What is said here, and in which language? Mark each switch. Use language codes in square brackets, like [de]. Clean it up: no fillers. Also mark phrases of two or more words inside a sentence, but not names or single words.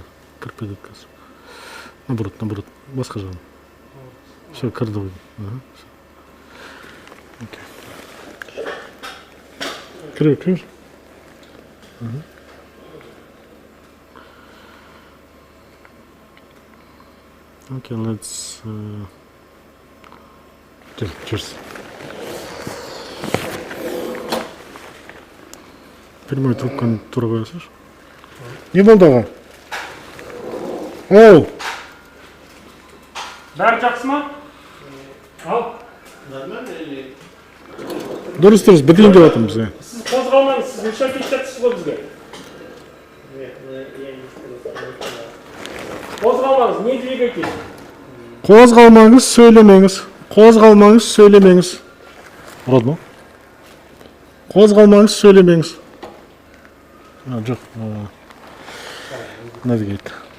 [kk] Кіріп кетеді қазір. Наоборот. Басқа жағын. Все, кірді ғой. Кір. [en] Okay, let's... Cheers. [kk] Прямой трубканы тура қоясыз. Не болды аға? Оу! Бәрі жақсы ма? Ал. Дұрыс, бітейін деп жатырмыз. Сіз қозғалмаңыз, сіз Mynzhylky істетсіз ғой бізге. [ru] Қозғалмаңыз, не двигайтесь? [kk] Қозғалмаңыз, сөйлемеңіз. Ұрады ма? Қозғалмаңыз, сөйлемеңіз. Жоқ. [en] Navigate.